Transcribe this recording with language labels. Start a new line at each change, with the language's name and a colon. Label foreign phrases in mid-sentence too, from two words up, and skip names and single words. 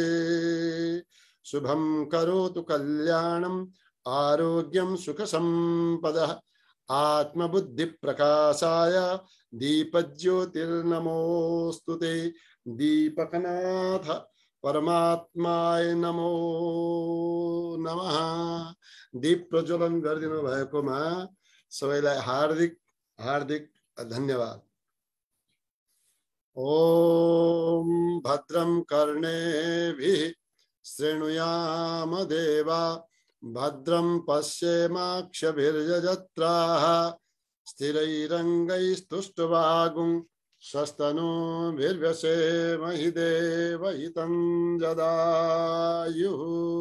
Sanskrit: शुभं करोतु कल्याणं आरोग्यं सुखसंपदः आत्मबुद्धिप्रकाशाय दीपज्योतिर्नमोस्तुते। दीपकनाथ परमात्माय नमो नमः।
Nepali: दीप प्रज्वलन गरिदिनु भएकोमा सबैलाई हार्दिक हार्दिक धन्यवाद।
Sanskrit: ओम भद्रं कर्णेभिः शृणुयाम देवा भद्रं पश्येमाक्षभिर्यजत्राः स्थिरैरङ्गैस्तुष्टुवागुं स्वस्तनूभिर्व्यसेमहि देवहितं जदायुः।